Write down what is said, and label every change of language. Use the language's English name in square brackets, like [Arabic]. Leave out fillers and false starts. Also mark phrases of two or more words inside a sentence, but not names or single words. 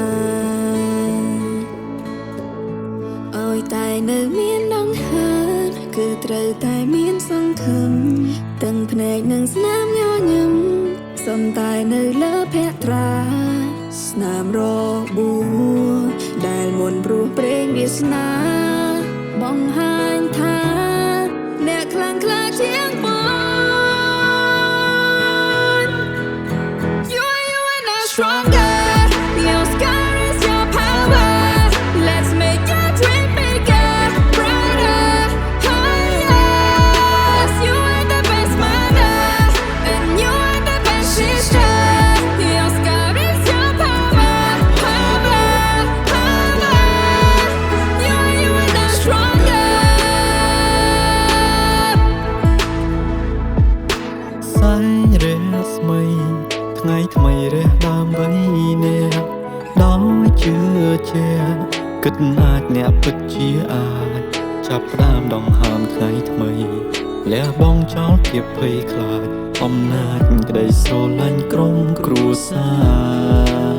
[Khmer] ឲ្យតែនៅមានដង្ហើរគឺត្រូវតែមានសង្ឃឹមទាំង ភ្នែកនិងស្នាមញញឹមសំតែនៅលើភក្ត្រាស្នាមរបួដែលមុនព្រោះព្រេងវាសនាបង្ហាញថាអ្នកខ្លាំងក្លាជាងបង [English] You and I stronger Your scar is your power Let's make your dream bigger brighter higher You are the best mother and you are the best sister Your scar is your power You and I stronger [Khmer] សាយរះស្មីថ្ងៃថ្មីរះដើម្បីអ្នកដោយជឿជាក់គិតអាចអ្នកពិតជាអាចចាប់ផ្ដើមដង្ហើមថ្ងៃថ្មីលះបង់ចោលភាពភ័យខ្លាចអំណាចក្តីស្រឡាញ់ក្រុមគ្រួសារ